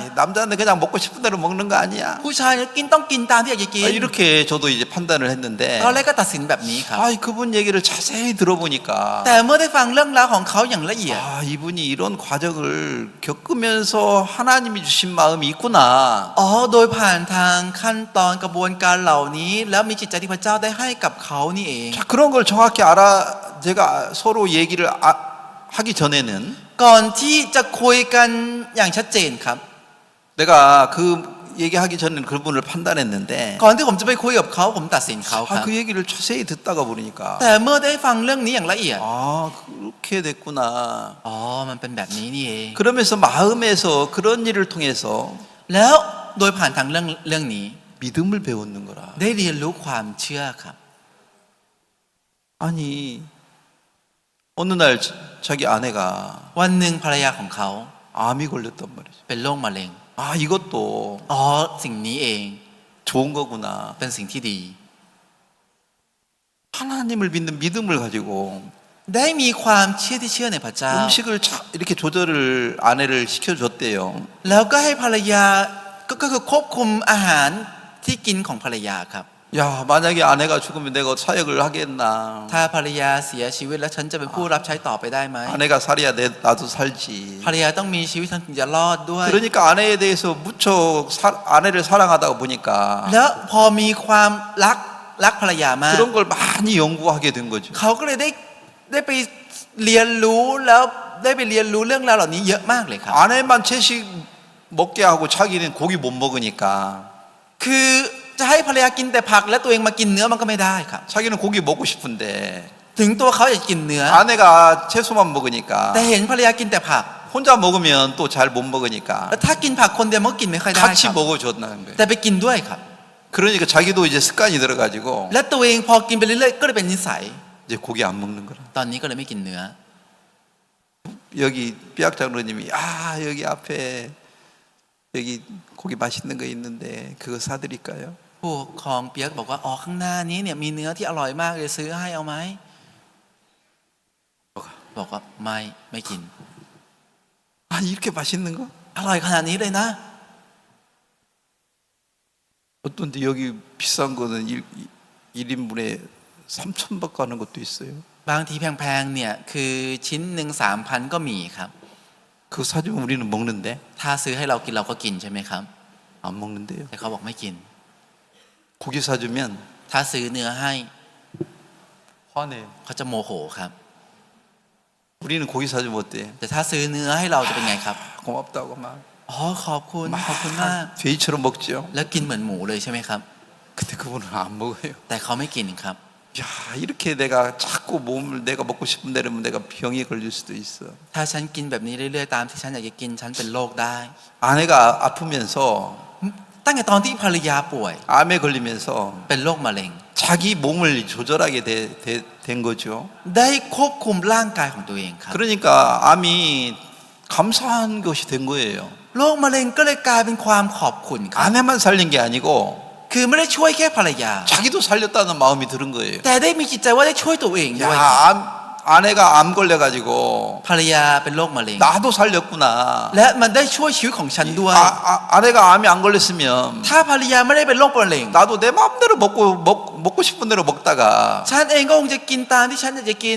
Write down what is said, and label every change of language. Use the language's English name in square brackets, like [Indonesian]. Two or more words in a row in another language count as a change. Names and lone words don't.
[Korean] 에이, 남자는 그냥 먹고 싶은 대로 먹는 거 아니야. [Thai] ผู้ชายต้องกินตามที่อยากจะกิน [Korean] 이렇게 저도 이제 판단을 했는데 [Thai] ตอนแรกก็ตัดสินแบบนี้ครับ [Korean] 아이 그분 얘기를 자세히 들어보니까 [Thai] แต่เมื่อได้ฟังเรื่องราวของเขาอย่างละเอียด [Korean] 아 이분이 이런 과정을 겪으면서 하나님이 주신 마음이 있구나. [Thai] อ๋อโดยผ่านทางขั้นตอนกระบวนการเหล่านี้ แล้วมีจิตใจที่พระเจ้าได้ให้กับเขานี่เอง [Korean] 자 그런 걸 정확히 알아 제가 서로 얘기를 하기 전에는 [Thai] ก่อนที่จะคุยกันอย่างชัดเจนครับ [Korean] 내가 그 얘기하기 전에는 그분을 판단했는데 [Thai] ก่อนที่ผมจะไปคุยกับเขาผมตัดสินเขาครับ [Korean] 그 얘기를 자세히 듣다가 보니까 [Thai] แต่เมื่อได้ฟังเรื่องนี้อย่างละเอียด [Korean] 아 그렇게 됐구나. [Thai] อ๋อมันเป็นแบบนี้นี่เอง [Korean] 그러면서 마음에서 그런 일을 통해서 [Thai] แล้วโดยผ่านทางเรื่องนี้ [Korean] 믿음을 배우는 거라. [Thai] ได้เรียนรู้ความเชื่อครับ [Korean] 아니 어느 날 자기 아내가 [Thai] วันหนึ่งภรรยาของเขา [Korean] 암이 걸렸단 말이죠. [Thai] เป็นโรคมะเร็ง [Korean] 아 이것도 [Thai] อ๋อสิ่งนี้เอง [Korean] 좋은 거구나. [Thai] เป็นสิ่งที่ดี [Korean] 하나님을 믿는 믿음을 가지고 [Thai] ได้มีความเชื่อที่เชื่อในพระเจ้า [Korean] 음식을 이렇게 조절을 아내를 시켜줬대요. [Thai] แล้วก็ให้ภรรยาก็คือควบคุมอาหารที่กินของภรรยาครับ [Korean] 야, 만약에 아내가 죽으면 내가 사역을 하겠나? [Thai] ถ้าภรรยาเสียชีวิตแล้วฉันจะเป็นผู้รับใช้ต่อไปได้ไหม [Korean] 아내가 살아야 나도 살지. [Thai] ภรรยาต้องมีชีวิตฉันถึงจะรอดด้วย [Korean] 그러니까 아내에 대해서 무척 아내를 사랑하다가 보니까 [Thai] แล้วพอมีความรักภรรยามาก [Korean] 그런 걸 많이 연구하게 된 거죠. [Thai] เขาก็เลยได้ไปเรียนรู้แล้วได้ไปเรียนรู้เรื่องราวเหล่านี้เยอะมากเลยครับ [Korean] 아내만 채식 먹게 하고 자기는 고기 못 먹으니까 [Thai] คือจะให้ภรรยากินแต่ผักและตัวเองมากินเนื้อมันก็ไม่ได้ครับ [Korean] 자기는 고기 먹고 싶은데 [Thai] ถึงตัวเขาอยากกินเนื้อ [Korean] 아내가 채소만 먹으니까 [Thai] แต่เห็นภรรยากินแต่ผัก [Korean] 혼자 먹으면 또 잘 못 먹으니까 [Thai] แล้วถ้ากินผักคนเดียวมันก็กินไม่ค่อยได้ค [Korean] 같이 [Thai] รับ [Korean] 먹어줬다는 거예요. [Thai] แต่ไปกินด้วยครับ [Korean] 그러니까 자기도 이제 습관이 들어가지고 [Thai] และตัวเองพอกินไปเรื่อยๆก็เลยเป็นนิสัย [Korean] 이제 고기 안 먹는 거라. [Thai] ตอนนี้ก็เลยไม่กินเนื้อ [Korean] 여기 삐약 장로님이 여기 앞에 여기 고기 맛있는 거 있는데 그거 사드릴까요? [Thai] ผู้ปกครองเปียกบอกว่าอ๋อข้างหน้านี้เนี่ยมีเนื้อที่อร่อยมากเลยซื้อให้เอาไหมบอกว่าไม่กิน [Korean] 이렇게 맛있는 거? [Thai] อร่อยขนาดนี้เลยนะ [Korean] 어떤데 여기 비싼 거는 1인분에 3,000박 가는 것도 있어요. [Thai] บางทีแพงๆเนี่ยคือชิ้นหนึ่ง3,000ก็มีครับ [Korean] 그거 사주면 우리는 먹는데 [Thai] ถ้าซื้อให้เรากินเราก็กินใช่ไหมครับ [Korean] 안 먹는데요. [Thai] แต่เขาบอกไม่กิน [Korean] 고기 사주면 [Thai] ถ้าซื้อเนื้อให้ [Korean] 화내요. [Thai] เขาจะโมโหครับ [Korean] 우리는 고기 사주면 어때? [Thai] แต่ถ้าซื้อเนื้อให้เราจะเป็นไงครับ [Korean] 고맙다고 막 [Thai] อ๋อขอบคุณมาก [Korean] 돼지처럼 먹죠. [Thai] แล้วกินเหมือนหมูเลยใช่ไหมครับ [Korean] 근데 그분은 안 먹어요. [Thai] แต่เขาไม่กินครับ [Korean] 야, 이렇게 내가 자꾸 몸을 내가 먹고 싶은 대로면 내가 병에 걸릴 수도 있어. [Thai] ถ้าฉันกินแบบนี้เรื่อยๆตามที่ฉันอยากจะกินฉันเป็นโรคได้ [Korean] 아내가 아프면서 [Thai] ตั้งแต่ตอนที่ภรรยาป่วย [Korean] 암에 걸리면서 [Thai] เป็นโรคมะเร็ง [Korean] 자기 몸을 조절하게 된 거죠. [Thai] ได้ควบคุมร่างกายของตัวเองครับ [Korean] 그러니까 암이 감사한 것이 된 거예요. [Thai] โรคมะเร็งก็เลยกลายเป็นความขอบคุณครับ [Korean] 아내만 살린 게 아니고 [Thai] คือไม่ได้ช่วยแค่ภรรยา [Korean] 자기도 살렸다는 마음이 드는 거예요. [Thai] แต่ได้มีจิตใจว่าได้ช่วยตัวเองด้วย [Korean] 야, 아내가 암 걸려가지고 [Thai] ภรรยาเป็นโรคมะเร็ง [Korean] 나도 살렸구나. [Thai] และมันได้ช่วยชีวิตของฉันด้วย [Korean] 아내가 암이 안 걸렸으면 [Thai] ถ้าภรรยาไม่ได้เป็นโรคมะเร็ง [Korean] 나도 내 마음대로 먹고 싶은 대로 먹다가 [Thai] ฉันเองก็คงจะกินตามที่ฉันอยากจะกิน